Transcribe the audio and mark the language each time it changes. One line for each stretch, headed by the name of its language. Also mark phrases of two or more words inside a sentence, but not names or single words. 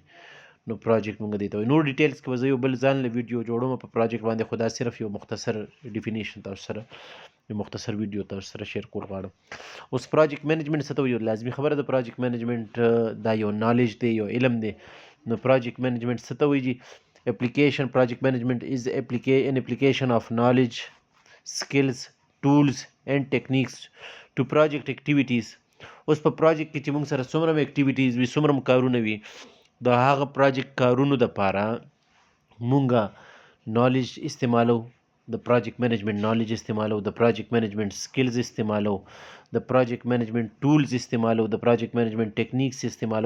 Pashto: نو پروجیکټ مونږ دې ته وایو. نور ډیټیلز کې به زه یو بل ځان له ویډیو جوړوم په پروجیکټ باندې، خو دا صرف یو مختصر ډیفینیشن تاسو سره، یو مختصر ویډیو تاسو سره شیر کول غواړم. اوس
English: project management
Pashto: څه ته وایي؟ لازمي خبره د
English: project management
Pashto: دا یو نالج دی، یو علم دی. نو
English: project management
Pashto: څه ته وایي؟
English: application project management is an application of knowledge, skills, tools and techniques to project activities.
Pashto: اوس په پروجیکټ کې چې موږ سره څومره اکټیویټیز وي، څومره کارونه وي، د هغه پروجیکټ کارونو دپاره مونږه نالج استعمالو، د
English: project management knowledge
Pashto: استعمالو، د
English: project management skills
Pashto: استعمالو، د
English: project management tools
Pashto: استعمالو، د
English: project management techniques
Pashto: استعمالو.